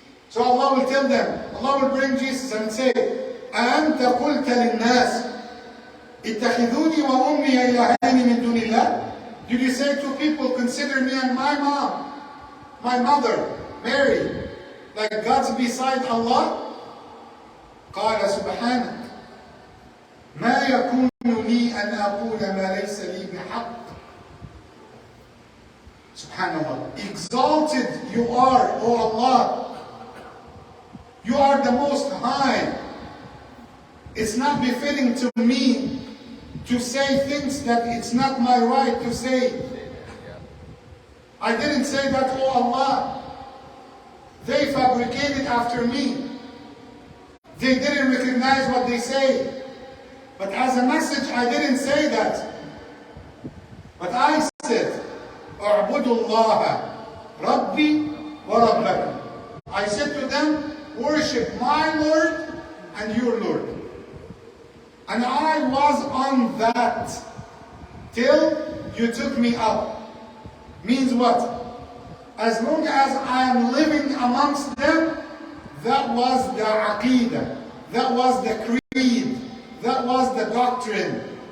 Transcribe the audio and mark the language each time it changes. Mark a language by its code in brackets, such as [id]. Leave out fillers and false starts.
[en] So Allah will tell them, Allah will bring Jesus and say, [ar] أَأَنْتَ قُلْتَ لِلنَّاسِ اتخذوني وأمي إلهين من دون الله? [en] Did you say to people, consider me and my mom, my mother, Mary, like gods beside Allah? [ar] قال سبحانك ما يكون لي أن أقول ما ليس لي بحق. [en] Subhanallah. Exalted you are, O Allah. You are the most high. It's not befitting to me to say things that it's not my right to say. I didn't say that, oh Allah. They fabricated after me. They didn't recognize what they say. But as a message, I didn't say that. But I said, [ar] اعبدوا الله ربي وربكم. [en] I said to them, worship my Lord and your Lord. And I was on that till you took me up. Means what? As long as I am living amongst them, that was the aqeedah, that was the creed, that was the doctrine.